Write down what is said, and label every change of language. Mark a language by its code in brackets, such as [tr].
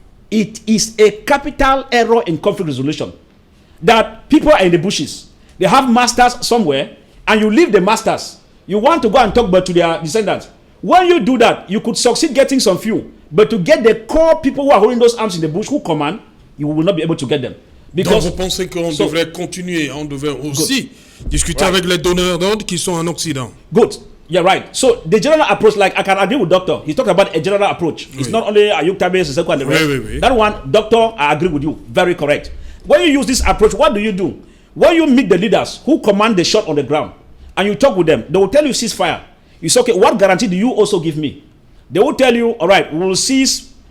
[en] It is a capital error in conflict resolution that people are in the bushes. They have masters somewhere, and you leave the masters. You want to go and talk but to their descendants. When you do that, you could succeed getting some few, but to get the core people who are holding those arms in the bush who command, you will not be able to get them. [fr] Donc vous pensez qu'on devrait continuer, on devrait aussi discuter avec les donneurs d'ordre qui sont en Occident? [en] Good. Yeah, right. So the general approach, like I can agree with Doctor. He's talking about a general approach. It's not only Ayoub Tabé, Siseko and the rest. That one, Doctor, I agree with you. Very correct. When you use this approach, what do? When you meet the leaders who command the shot on the ground and you talk with them, they will tell you ceasefire. You say, okay, what guarantee do you also give me? They will tell you, all right, we will cease